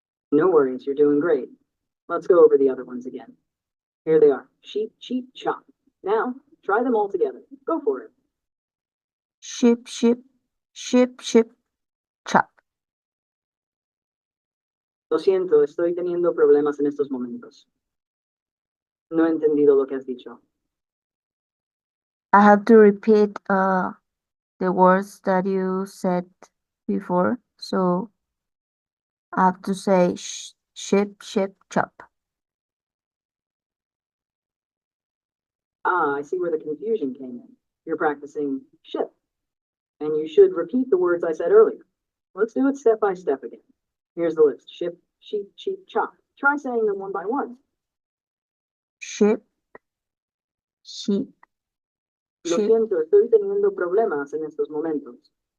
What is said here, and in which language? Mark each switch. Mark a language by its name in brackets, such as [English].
[English] No worries, you're doing great. Let's go over the other ones again. Here they are. Sheep, cheap, chop. Now, try them all together. Go for it. Ship, ship, ship, ship, chop. [Spanish] Lo siento, estoy teniendo problemas en estos momentos. No he entendido lo que has dicho. [English] I have to repeat the words that you said before. So I have to say ship, ship, chop. Ah, I see where the confusion came in. You're practicing ship, and you should repeat the words I said earlier. Let's do it step by step again. Here's the list. Ship, sheep, cheap, chop. Try saying them one by one. Ship, sheep, [Spanish] Lo [English] chip, [Spanish] siento, estoy teniendo problemas en estos momentos.